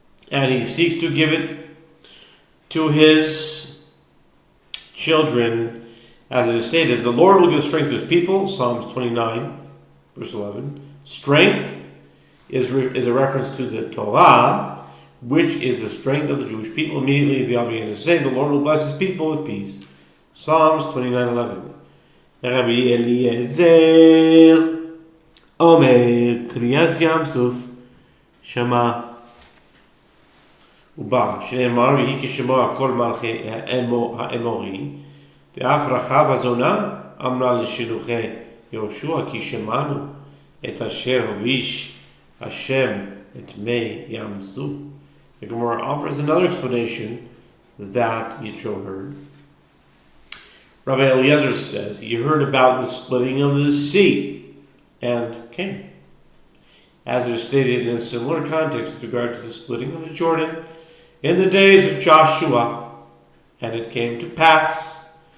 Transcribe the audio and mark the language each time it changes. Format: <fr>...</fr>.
<en>and he seeks to give it to his children, as it is stated, the Lord will give strength to his people, Psalms 29, verse 11. Strength is a reference to the Torah, which is the strength of the Jewish people. Immediately they all began to say, the Lord will bless his people with peace. Psalms 29:11.</en> <he>Rabbi Eliezer Omer Kriyas Yam Suf Shema ובא, שנאמר, ויהי כשמוע כל מלכי האמורי, ואף רחב הזונה אמרה לשלוחי יהושע, כי שמענו את אשר הוביש השם את מי ים סוף.</he> <en>The Gemara offers another explanation that Yitro heard. Rabbi Eliezer says, he heard about the splitting of the sea and came. As it is stated in a similar context with regard to the splitting of the Jordan in the days of Joshua, and it came to pass,</en>